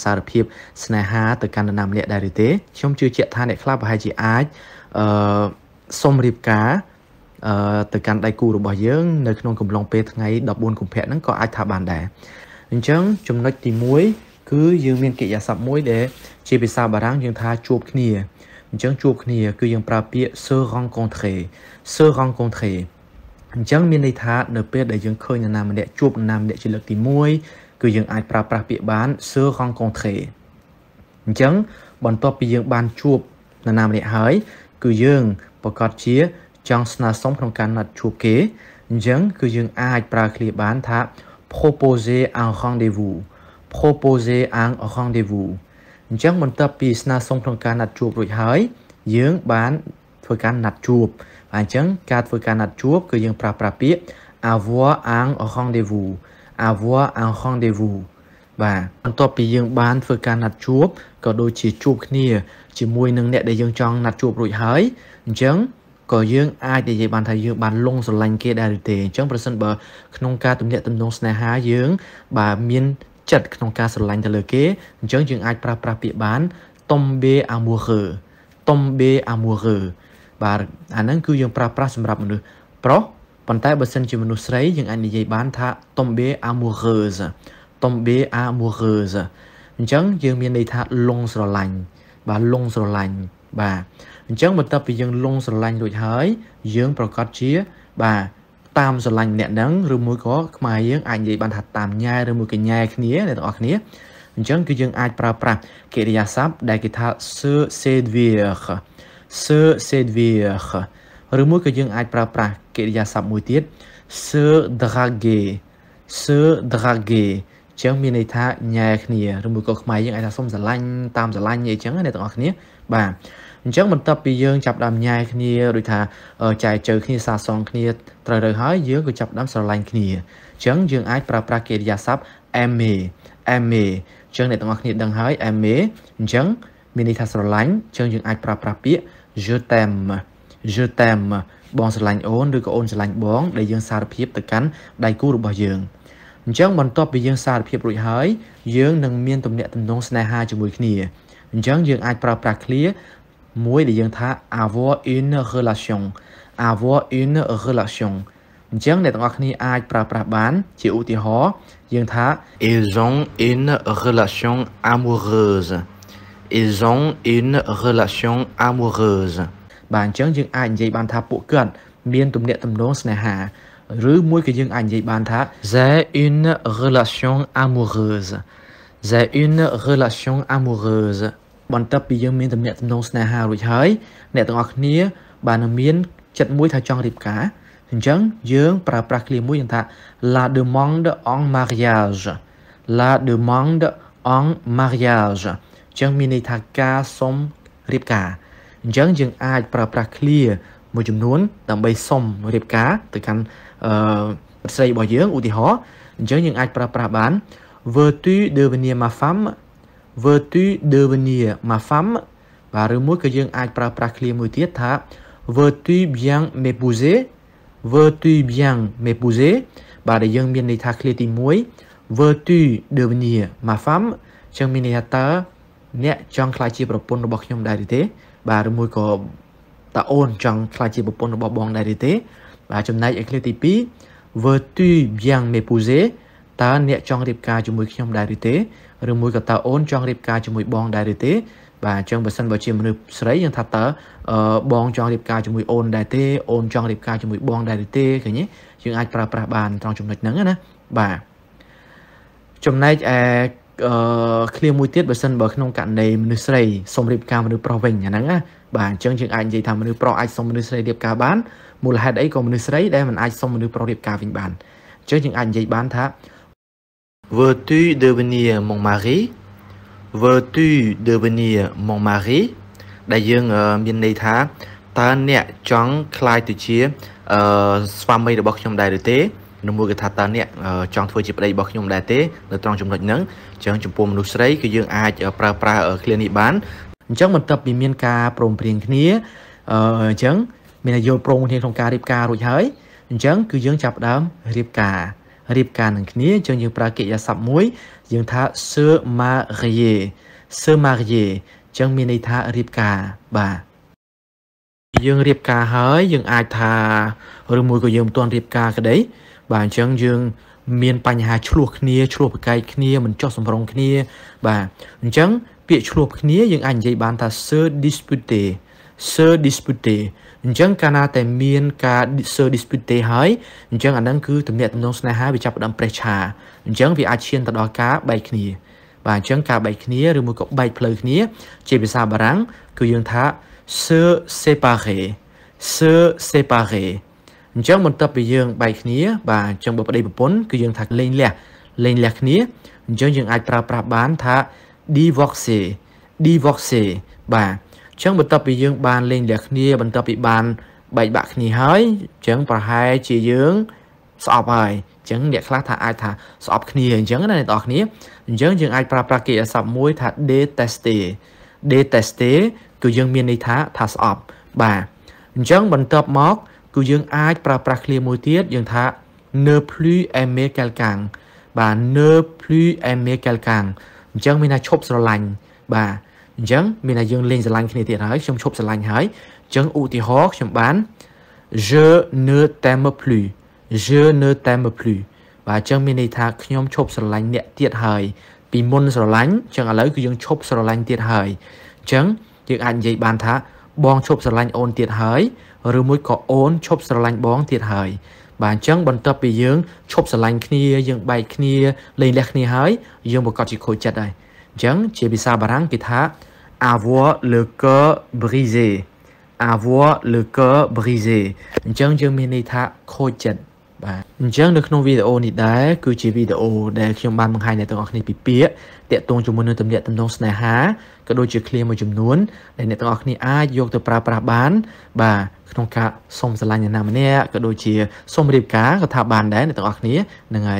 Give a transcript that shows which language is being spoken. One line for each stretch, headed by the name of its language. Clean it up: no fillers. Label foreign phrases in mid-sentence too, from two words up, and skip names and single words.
Khmer: សារភាពស្នេហាទៅកាន់នរណាម្នាក់ដែរឬទេខ្ញុំជឿជាក់ថាអ្នកខ្លះប្រហែលជាអាចសុំរៀបការទៅកាន់ដៃគូរបស់យើងនៅក្នុងកំឡុងពេលថ្ងៃ14កុម្ភៈហ្នឹង ក៏អាចថាបានដែរអញ្ចឹងចំណុចទី1គឺយើងមានកិរិយាសព្ទមួយដែលជាភាសាបារាំងយើងថាជួ បគ្នាអញ្ចឹងជួបគ្នាគឺយើងប្រើពាក្យ
French: se rencontrer
Khmer: អញ្ចឹងមានន័យថានៅពេលដែលយើងឃើញនរណាម្នាក់ជួបនរណាម្នាក់ជាលើកទី1គឺយើងអាចប្រើប្រាស់ពាក្យបាន
French: se rencontrer
Khmer: អញ្ចឹងបន្ទាប់ពីយើងបានជួបនរណាម្នាក់ហើយគឺយើងប្រកាសជាចង់ស្នើសុំក្នុងការណាត់ជួបគេអញ្ចឹងគឺយើងអាចប្រើឃ្លាបានថា
French: proposer un rendez-vous
Khmer: អញ្ចឹងបន្ទាប់ពីស្នើសុំក្នុងការណាត់ជួបរួចហើយយើងបានធ្វើការណាត់ជួបអញ្ចឹងការធ្វើការណាត់ជួបគឺយើងប្រើប្រាស់ពាក្យ
French: avoir un rendez-vous
Khmer: បាទបន្ទាប់ពីយើងបានធ្វើការណាត់ជួបក៏ដូចជាជួបគ្នាជាមួយនឹងអ្នកដែលយើងចង់ណាត់ជួបរួចហើយ អញ្ចឹងក៏យើងអាចនិយាយបានថាយើងបានលងស្រឡាញ់គេដែរឬទេអញ្ចឹងប្រសិនបើក្នុងការទំនាក់ទំនងស្នេហាយើងបាទមានចិត្តក្នុងការស្រឡាញ់ទៅលើគេអញ្ចឹងយើងអាចប្រើប្រាស់ពាក្យបាន
French: tomber amoureux
Khmer: បាទអាហ្នឹងគឺយើងប្រើប្រាស់សម្រាប់មនុស្សប្រុសប៉ុន្តែបើសិនជាមនុស្សស្រីយើងអាចនិយាយបានថា
French: tomber amoureuse
Khmer: អញ្ចឹងយើងមានន័យថាលងស្រឡាញ់បាទអញ្ចឹងបន្ទាប់ពីយើងលងស្រឡាញ់រួចហើយយើងប្រកាសជាបាទតាមស្រឡាញ់អ្នកហ្នឹងឬមួយក៏ខ្មែរយើងអាចនិយាយបានថាតាមញ៉ែឬមួយក៏ញ៉ែគ្នាអ្នកទាំងអស់គ្នាអញ្ចឹងគឺយើងអាចប្រើប្រាស់កិរិយាសព្ទដែលគេថា
French: se séduire
Khmer: ឬមួយក៏យើងអាចប្រើប្រាស់កិរិយាសព្ទមួយទៀត
French: se draguer
Khmer: ចឹងមានន័យថាញ៉ែគ្នាឬមួយក៏ខ្មែរយើងអាចថាសុំស្រឡាញ់តាមស្រឡាញ់អីចឹងអ្នកទាំងអស់គ្នាបាទអញ្ចឹងបន្ទាប់ពីយើងចាប់ដើមញ៉ែគ្នាដូច ថាចែកជើគ្នាសាសងគ្នាត្រូវហើយយើងក៏ចាប់ដើមស្រឡាញ់គ្នាអញ្ចឹងយើងអាចប្រើប្រាស់កិរិយាសព្ទ aimer អញ្ចឹងអ្នកទាំងអស់គ្នាដឹងហើយ aimer អញ្ចឹងមានន័យថាស្រឡាញ់អញ្ចឹងយើងអាចប្រើប្រាស់ពាក្យ
French: je t'aime
Khmer: បងស្រឡាញ់អូនឬក៏អូនស្រឡាញ់បងដែលយើងសារភាពទៅកាន់ដៃគូរបស់យើងអញ្ចឹងបន្ទាប់ពីយើងសារភាពរួចហើយយើងនឹងមានទំនាក់ទំនងស្នេហាជាមួយគ្នាអញ្ចឹងយើងអាចប្រើប្រាស់ឃ្លាមួយដែលយើងថា
French: avoir une relation
Khmer: អញ្ចឹងអ្នកទាំងអស់គ្នាអាចប្រើប្រាស់បានជាឧទាហរណ៍យើងថា
French: ils ont une relation amoureuse
Khmer: បាទអញ្ចឹងយើងអាចនិយាយបានថាពួកគាត់មានទំនាក់ទំនងស្នេហាឬមួយក៏យើងអាចនិយាយបានថា
French: j'ai une relation amoureuse
Khmer: បន្ទាប់ពីយើងមានទំនាក់ទំនងស្នេហារួចហើយអ្នកទាំងអស់គ្នាបានមានចិត្តមួយថាចង់រៀបការអញ្ចឹងយើងប្រើប្រាស់ឃ្លាមួយយើងថា
French: la demande en mariage
Khmer: អញ្ចឹងមានន័យថាការសុំរៀបការអញ្ចឹងយើងអាចប្រើប្រាស់ឃ្លាមួយចំនួនដើម្បីសុំរៀបការទៅកាន់ស្រីរបស់យើងឧទាហរណ៍អញ្ចឹងយើងអាចប្រើប្រាស់បាន
French: veux-tu devenir ma femme
Khmer: បាទឬមួយក៏យើងអាចប្រើប្រាស់ឃ្លាមួយទៀតថា
French: veux-tu bien m'épouser
Khmer: បាទដែលយើងមានន័យថាឃ្លាទី1
French: veux-tu devenir ma femme
Khmer: អញ្ចឹងមានន័យថាតើអ្នកចង់ខ្លាចជាប្រពន្ធរបស់ខ្ញុំដែរឬទេបាទឬមួយក៏តើអូនចង់ខ្លាចជាប្រពន្ធរបស់បងដែរឬទេបាទចំណែកឯឃ្លាទី2
French: veux-tu bien m'épouser
Khmer: តើអ្នកចង់រៀបការជាមួយខ្ញុំដែរឬទេឬមួយក៏តើអូនចង់រៀបការជាមួយបងដែរឬទេបាទអញ្ចឹងបើសិនបើជាមនុស្សស្រីយើង ថាតើបងចង់រៀបការជាមួយអូនដែរទេអូនចង់រៀបការជាមួយបងដែរឬទេឃើញទេយើងអាចប្រើប្រាស់បានត្រង់ចំណុចហ្នឹងណាបាទចំណែកឯឃ្លាមួយទៀតបើសិនបើក្នុងករណីមនុស្សស្រីសុំរៀបការមនុស្សប្រុសវិញអាហ្នឹងណាបាទអញ្ចឹងយើងអាចនិយាយថាមនុស្សប្រុសអាចសុំមនុស្សស្រីរៀបការបានមូលហេតុអីក៏មនុស្សស្រីដែលមិនអាចសុំមនុស្សប្រុសរៀប ការវិញបានអញ្ចឹងយើងអាចនិយាយបានថា
French: veux-tu devenir mon mari veux-tu devenir mon mari
Khmer: ដែលយើងមានន័យថាតើអ្នកចង់ខ្លាយទៅជាស្វាមីរបស់ខ្ញុំដែរឬទេនៅមួយគេថាតើអ្នកចង់ធ្វើជាប្តីរបស់ខ្ញុំដែរទេនៅត្រង់ចំណុចហ្នឹងអញ្ចឹងចំពោះមនុ ស្សស្រីគឺយើងអាចប្រើប្រាស់ឃ្លានេះបានអញ្ចឹងបន្ទាប់ពីមានការព្រមព្រៀងគ្នាអញ្ចឹងមានន័យយល់ព្រមគ្នាក្នុងការរៀបការរួចហើយអញ្ចឹងគឺយើងចាប់ផ្ដើមរៀប ការនឹងគ្នាអញ្ចឹងយើងប្រើកិរិយាសព្ទមួយយើងថា
French: se marier
Khmer: អញ្ចឹងមានន័យថារៀបការបាទយើងរៀបការហើយយើងអាចថា ឬមួយក៏យើងមិនទាន់រៀបការក្តីបាទអញ្ចឹងយើងមានបញ្ហាឆ្លោះគ្នាឆ្លោះប្រកែកគ្នាមិនចុះសម្រុងគ្នាបាទអញ្ចឹងពាក្យឆ្លោះគ្នាយើងអាចនិយាយបានថា
French: se disputer
Khmer: អញ្ចឹងកាលណាតែមានការ
French: se disputer
Khmer: ហើយអញ្ចឹងអាហ្នឹងគឺទំនាក់ទំនងស្នេហាវាចាប់ផ្ដើមប្រេះឆាអញ្ចឹងវាអាចឈានទៅដល់ការបែកគ្នាបាទអញ្ចឹងការបែកគ្នាឬមួយក៏បែកផ្លូវគ្នាជាភាសាបារាំងគឺយើងថា
French: se séparer
Khmer: អញ្ចឹងបន្ទាប់ពីយើងបែកគ្នាបាទអញ្ចឹងបើប្តីប្រពន្ធគឺយើងថាលែងលះគ្នាអញ្ចឹងយើងអាចប្រើប្រាស់បានថា divorcer បាទអញ្ចឹងបន្ទាប់ពីយើងបានលែងលះ គ្នាបន្ទាប់ពីបានបែកបាក់គ្នាហើយអញ្ចឹងប្រហែលជាយើងស្អប់ហើយអញ្ចឹងអ្នកខ្លះថាអាចថាស្អប់ គ្នាអញ្ចឹងណាអ្នកនរគ្នាអញ្ចឹងយើងអាចប្រើប្រាស់កិរិយាសព្ទមួយថា détester គឺយើងមានន័យថាស្អប់បាទអញ្ចឹងបន្ទាប់មកគឺយើងអាចប្រើប្រាស់ឃ្លាមួយទៀតយើងថា
French: ne plus aimer quelqu'un
Khmer: បាទ
French: ne plus aimer quelqu'un
Khmer: អញ្ចឹងមានថាឈប់ស្រឡាញ់បាទអញ្ចឹងមានថាយើងលែងស្រឡាញ់គ្នាទៀតហើយខ្ញុំឈប់ស្រឡាញ់ហើយអញ្ចឹងឧទាហរណ៍ខ្ញុំបាន
French: je ne t'aime plus
Khmer: បាទអញ្ចឹងមានន័យថាខ្ញុំឈប់ស្រឡាញ់អ្នកទៀតហើយពីមុនស្រឡាញ់អញ្ចឹងឥឡូវគឺយើងឈប់ស្រឡាញ់ទៀតហើយអញ្ចឹងយើងអាចនិយាយបានថាបងឈប់ស្រឡាញ់អូនទៀតហើយឬមួយក៏អូនឈប់ស្រឡាញ់បងទៀតហើយបាទអញ្ចឹងបន្ទាប់ពីយើងឈប់ស្រឡាញ់គ្នាយើងបែកគ្នាលែងលះគ្នាហើយយើងប្រកាសជាខូចចិត្តហើយអញ្ចឹងជាភាសាបារាំងគេថា
French: avoir le cœur brisé
Khmer: អញ្ចឹងយើងមានន័យថាខូចចិត្តបាទអញ្ចឹងនៅក្នុងវីដេអូនេះដែរគឺជាវីដេអូដែលខ្ញុំបានបង្ហាញអ្នកទាំងអស់គ្នាពីពាក្យតាក់ទងជាមួយនឹងទំនាក់ទំនងស្នេហាក៏ដូចជាឃ្លាមួយចំនួន ដែលអ្នកទាំងអស់គ្នាអាចយកទៅប្រើប្រាស់បានបាទក្នុងការសុំស្រឡាញ់អ្នកណាម្នាក់ក៏ដូចជាសុំរៀបការក៏ថាបានដែរអ្នកទាំងអស់គ្នាហ្នឹងហើយ